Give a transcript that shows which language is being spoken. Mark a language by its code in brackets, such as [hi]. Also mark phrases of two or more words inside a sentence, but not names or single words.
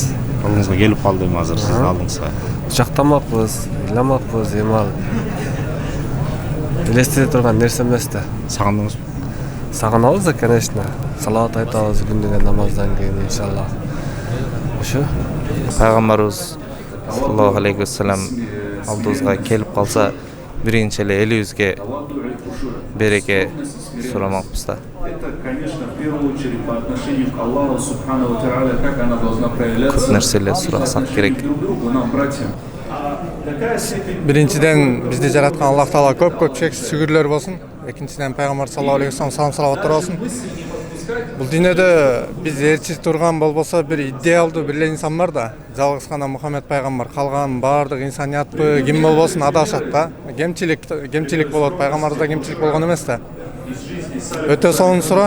[ky] Алдыңызга келип калды эми азыр сиздин алдыңызга. Жактамакпыз, ыйламакпыз, эми ал элестете турган нерсе эмес да. Сагындыңызбы? Сагынабыз да, конечно. Салават айтабыз күндүгө намаздан кийин иншаллах. Ошо Пайгамбарыбыз [ar] صلى الله عليه وسلم [ky] алдыбызга келип калса, биринчи эле элибизге береке сурамакпыз да. [ru] Это, конечно, в первую очередь по отношению к Аллаху [ar] سبحانه وتعالى, [ru] как она должна проявляться. [ky] Көп нерселер сурасак керек. [ru] Друг другу, нам, братьям. [ky] Биринчиден бизди жараткан Аллах Таала көп чексиз шүгүрлөр болсун. Экинчиден пайгамбар [ar] صلى الله عليه وسلم [ky] салаваттар болсун. Бул дүйнөдө биз ээрчиз турган болбосо бир идеалдуу бир эле инсан бар да. Жалгыз гана Мухаммед пайгамбар, калган баардык инсаниятпы ким болбосун адашат да. Кемчилик болот, пайгамбарда кемчилик болгон эмес да. Өтө сонун суроо.